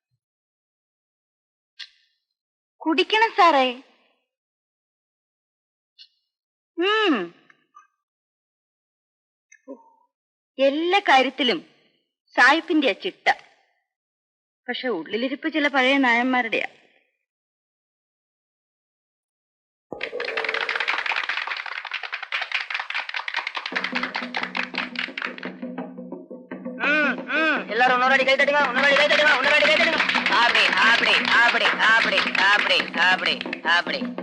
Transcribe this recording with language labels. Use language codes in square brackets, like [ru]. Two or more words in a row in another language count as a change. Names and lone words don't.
[ml] കുടിക്കണം സാറേ. എല്ലാ കാര്യത്തിലും സായിപ്പിന്റെ ചിട്ട. പക്ഷെ ഉള്ളിലിരിപ്പ് ചില പഴയ നായന്മാരുടെയാ. [ta] எல்லாரும் உன்னோட கை தட்டுங்க, உன்னோட கை தட்டுங்க, உன்னோட கை தட்டுங்க. அப்படி அப்படி அப்படி அப்படி அப்படி அப்படி அப்படி.